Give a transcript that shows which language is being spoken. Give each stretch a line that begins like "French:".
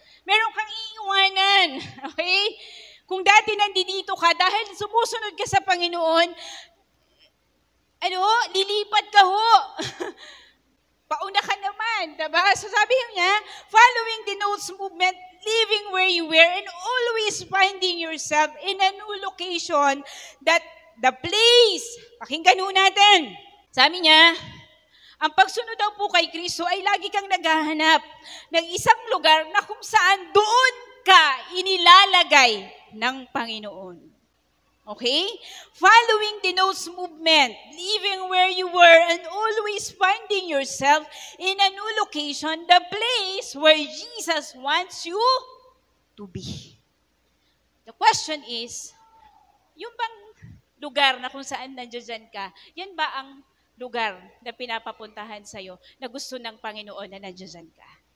Filipino: Meron kang iiwanan. Okay? Kung dati nandito ka, dahil sumusunod ka sa Panginoon, lilipat ka ho. Pauna ka naman, diba?
English: So
Filipino: sabi niya,
English: following denotes movement, living where you were, and always finding yourself in a new location that the place,
Filipino: pakinggan ho natin. Sabi niya, Ang pagsunod daw po kay Kristo ay lagi kang naghahanap ng isang lugar na kung saan doon ka inilalagay ng Panginoon. Okay?
English: Following denotes movement, living where you were and always finding yourself in a new location, the place where Jesus wants you to be. The question is,
Filipino: yung bang lugar na kung saan nandiyan ka, yan ba ang lugar na pinapapuntahan sa'yo na gusto ng Panginoon na nandiyan ka?